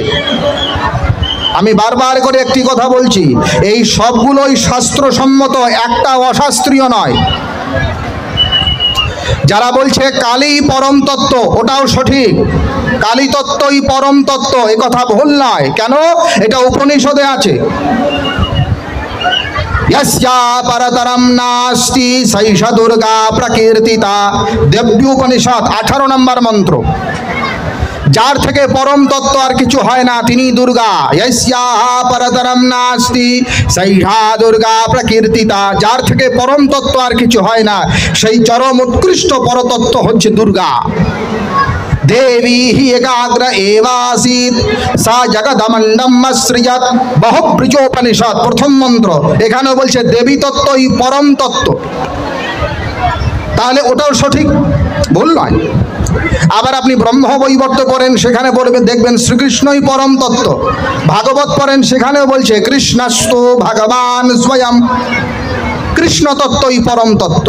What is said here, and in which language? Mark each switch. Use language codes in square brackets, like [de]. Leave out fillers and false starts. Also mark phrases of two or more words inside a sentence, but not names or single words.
[bn] আমি বারবার করে একটি কথা বলছি, এই সবগুলোই শাস্ত্রসম্মত, একটা অশাস্ত্রীয় নয়। যারা বলছে কালী পরম তত্ত্ব, ওটাও সঠিক, কালী তত্ত্বই পরম তত্ত্ব, এ কথা ভুল নয়। কেন? এটা উপনিষদে আছে। [sa] यस्या परतरम नास्ति सैष दुर्गा प्रकीर्तिता। [bn] দেব্যোপনিষদ 18 নম্বর মন্ত্র। যার থেকে পরম তত্ত্ব আর কিছু হয় না তিনি দুর্গা। [sa] यस्या परतरम नास्ति सैषा दुर्गा प्रकीर्तिता। [bn] যার থেকে পরম তত্ত্ব আর কিছু হয় না, সেই চরম উৎকৃষ্ট পরতত্ত্ব হচ্ছে দুর্গা। [sa] देवी ही एकाग्र एवासीत सा जगदमंडम सृजत। [bn] বহুব্রীজোপনিষদ প্রথম মন্ত্র। এখানে বলছে দেবী তত্ত্বই পরম তত্ত্ব, তাহলে ওটাও সঠিক, ভুল নয়। আবার আপনি ব্রহ্মবৈবর্ত পড়েন, সেখানে পড়বেন দেখবেন শ্রীকৃষ্ণই পরম তত্ত্ব। ভাগবত পড়েন, সেখানেও বলছে [sa] কৃষ্ণস্তু ভগবান স্বয়ং, [bn] কৃষ্ণ তত্ত্বই পরম তত্ত্ব।